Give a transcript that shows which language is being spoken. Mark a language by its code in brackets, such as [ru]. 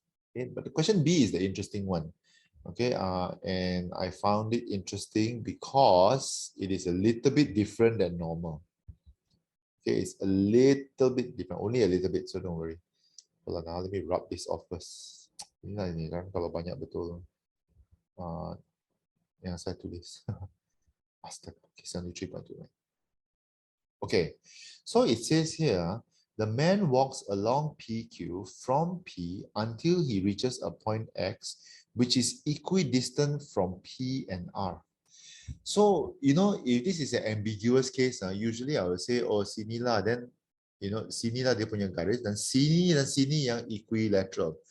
[en] Okay, but the question B is the interesting one. Okay, and I found it interesting because it is a little bit different than normal. Okay, it's a little bit different, only a little bit, so don't worry. Hold on, now let me rub this off first. [ms] Ini kan kalau banyak betul yang saya tulis. [en] Astaga, okay, 73.29. Okay, so it says here, the man walks along PQ from P until he reaches a point X, which is equidistant from P and R. So, you know, if this is an ambiguous case, usually I would say, oh, sinilah, then, you know, [ms] sinilah dia punya garis, dan sini yang [en] equilateral.